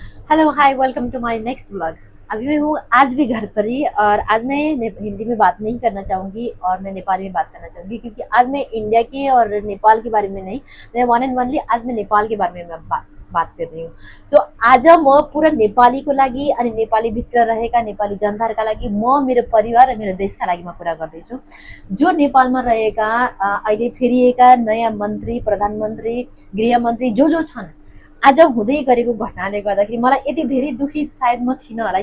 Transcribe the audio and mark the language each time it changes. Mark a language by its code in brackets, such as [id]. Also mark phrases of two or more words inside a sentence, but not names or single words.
[en] hello hi welcome to my next blog. [hi] अभी मैं हूँ आज भी घर पर ही और आज मैं हिंदी में बात नहीं करना चाहूँगी और मैं नेपाली में बात करना चाहूँगी क्योंकि आज मैं इंडिया की और नेपाल के बारे में नहीं, मैं [en] one and only [hi] आज मैं नेपाल के बारे में बात कर रही हूँ। [ne] सो आज म पुरा नेपालीको लागि अनि नेपाली भित्र रहेका नेपाली जनताहरूका लागि म मेरो परिवार र मेरो देशका लागि म कुरा गर्दैछु। जो नेपालमा रहेका अहिले फेरिएका नयाँ मन्त्री, प्रधानमन्त्री, गृहमन्त्री जो छन्, आज हुँदै गरेको घटनाले गर्दाखेरि मलाई यति धेरै दुखी सायद म थिइनँ होला।